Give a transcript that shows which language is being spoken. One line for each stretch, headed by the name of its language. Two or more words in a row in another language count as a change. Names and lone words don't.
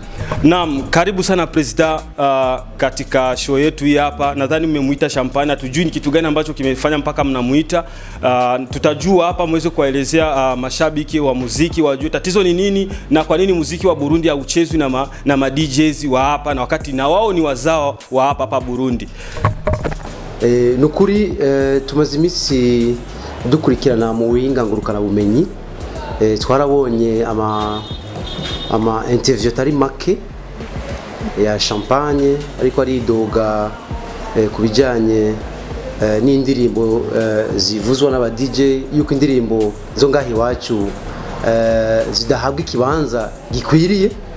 Swahili: Naam, karibu sana president katika show yetu hii hapa. Nadhani mmemuita Champagne, tujui ni kitu gani ambacho kimefanya mpaka mnamuita. Tutajua hapa muweze kuelezea mashabiki wa muziki wajue tatizo ni nini na kwa nini muziki wa Burundi hauchezwi na ma DJs wa hapa na wakati na wao ni wazao wa hapa Burundi.
Rundi: Nukuri tumaze iminsi dukurikirana mu buhinga ngurukana bumenyi, twarabonye ama interview tari make ya Champagne ariko aridoga kubijanye n'indirimbo zivuzwa n'aba DJ yuko indirimbo zo ngahi wacu zidahabwa ikibanza gikwiriye.